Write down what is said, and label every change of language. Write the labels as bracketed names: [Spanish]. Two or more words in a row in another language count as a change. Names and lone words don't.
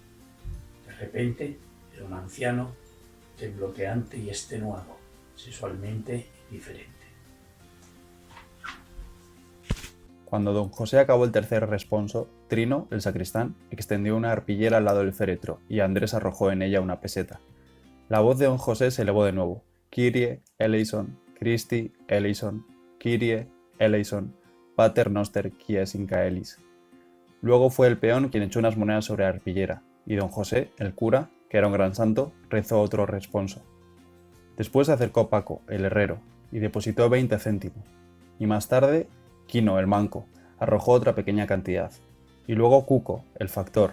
[Spanish] De repente, era un anciano, tembloteante y extenuado, sexualmente indiferente. Cuando don José acabó el tercer responso, Trino, el sacristán, extendió una arpillera al lado del féretro y Andrés arrojó en ella una peseta. La voz de don José se elevó de nuevo. [Greek] Κύριε ἐλέησον, Χριστὲ ἐλέησον, Κύριε ἐλέησον, [Latin] Pater noster quies in caelis. [Spanish] Luego fue el peón quien echó unas monedas sobre la arpillera, y don José, el cura, que era un gran santo, rezó otro responso. Después se acercó Paco, el herrero, y depositó 20 céntimos, y más tarde Quino, el manco, arrojó otra pequeña cantidad, y luego Cuco, el factor,